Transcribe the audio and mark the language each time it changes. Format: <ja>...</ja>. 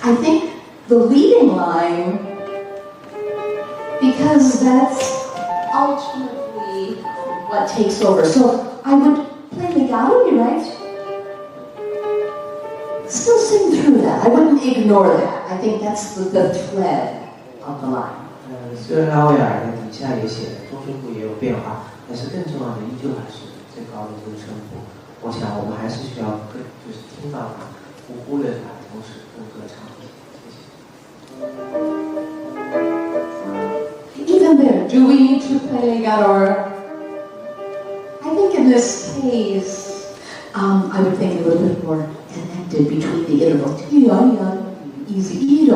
<en>I think the leading line, because that's ultimately what takes over. So I would play legato, right? Still sing through that. I wouldn't ignore that. I think that's the thread of the line.</en> <zh>虽然拉威尔的底下也写了，中声部也有变化，但是更重要的依旧还是最高的这个声部。我想我们还是需要就是听到它，不忽略它，同时更歌唱。</zh> <en>Even there, do we need to play legato? Or I think in this case, I would think a little bit more connected between the intervals. Easy.</en>